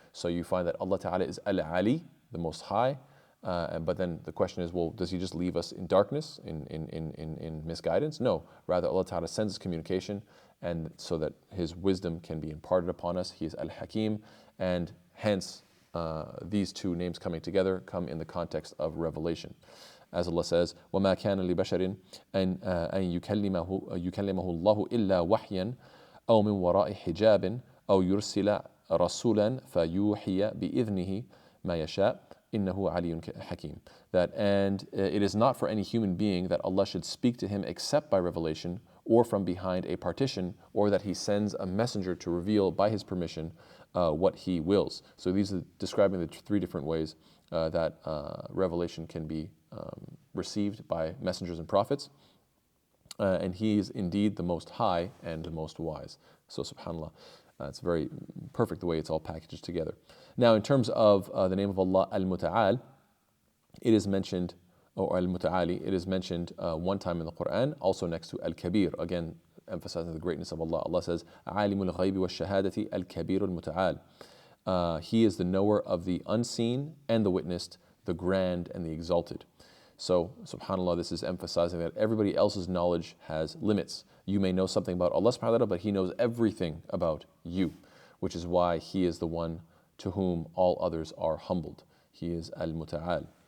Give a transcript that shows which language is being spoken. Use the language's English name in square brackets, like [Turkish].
[English] So you find that Allah Ta'ala is Al-Ali, the Most High, but then the question is, well, does He just leave us in darkness, in misguidance? No, rather Allah Ta'ala sends His communication, and so that His wisdom can be imparted upon us. He is Al-Hakim, and hence these 2 names coming together come in the context of revelation. As Allah says, [Arabic] وَمَا كَانَ لِبَشَرٍ أَن يُكَلِّمَهُ اللَّهُ إِلَّا وَحْيًا أَوْ مِنْ وَرَاءِ حِجَابٍ أَوْ يُرْسِلَ رَسُولًا فَيُوحِيَ بِإِذْنِهِ مَا يَشَاءُ إِنَّهُ عَلِيٌّ حَكِيمٌ. [English] And it is not for any human being that Allah should speak to him except by revelation, or from behind a partition, or that He sends a messenger to reveal by His permission what He wills. So these are describing the 3 different ways that revelation can be received by messengers and prophets. And He is indeed the Most High and the most wise. So subhanAllah, it's very perfect the way it's all packaged together. Now in terms of the name of Allah, Al-Muta'al, it is mentioned, or Al-Muta'ali, it is mentioned 1 time in the Quran, also next to Al-Kabir, again emphasizing the greatness of Allah. Allah says, [Arabic] عَالِمُ الْغَيْبِ وَالشَّهَادَةِ الْكَبِيرُ الْمُتَعَالِ. [English] He is the knower of the unseen and the witnessed, the grand and the exalted. So, subhanAllah, this is emphasizing that everybody else's knowledge has limits. You may know something about Allah subhanahu wa ta'ala, but He knows everything about you, which is why He is the one to whom all others are humbled. He is Al-Muta'al.